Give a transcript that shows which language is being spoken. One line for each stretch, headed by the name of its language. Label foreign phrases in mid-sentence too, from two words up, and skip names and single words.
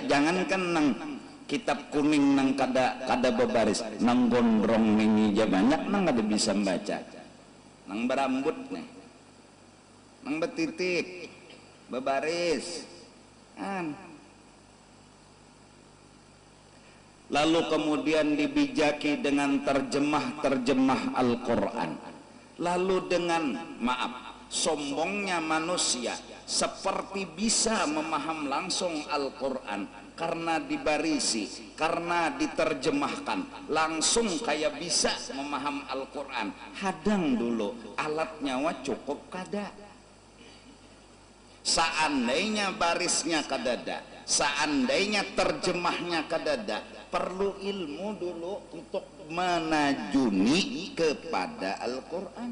Banjar: Jangankan nang kitab kuning nang kada bebaris, nang gondrong nini aja banyak nang kada bisa membaca. Nang berambut nih, nang betitik bebaris.
Indonesian: Lalu kemudian dibijaki dengan terjemah Al-Quran. Lalu dengan sombongnya manusia seperti bisa memaham langsung Al-Quran karena dibarisi, karena diterjemahkan langsung kayak bisa memaham Al-Quran.
Banjar: Hadang dulu alatnya cukup kada. Seandainya barisnya kadada, seandainya terjemahnya kadada, perlu ilmu dulu untuk menajuni kepada Al-Quran.